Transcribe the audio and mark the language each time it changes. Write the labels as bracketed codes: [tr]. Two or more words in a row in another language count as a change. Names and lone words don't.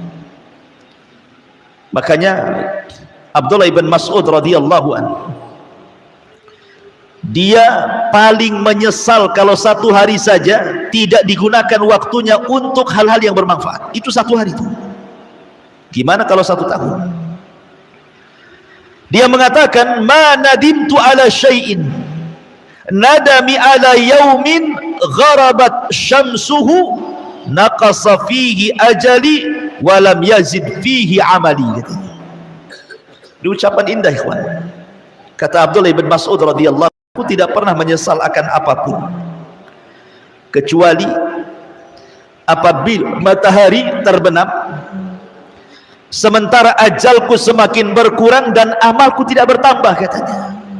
[id] Makanya Abdullah ibn Mas'ud [ar] رضي الله عنه, [id] dia paling menyesal kalau satu hari saja tidak digunakan waktunya untuk hal-hal yang bermanfaat. Itu satu hari itu. Gimana kalau 1 tahun? Dia mengatakan, [ar] ما ندمت على شيء ندمي على يوم غربت شمسه نقص فيه أجلي ولم يزد فيه عملي. [id] Di ucapan indah, ikhwan. Kata Abdullah ibn Mas'ud radhiyallahu, aku tidak pernah menyesal akan apapun kecuali apabila matahari terbenam sementara ajalku semakin berkurang dan amalku tidak bertambah, katanya.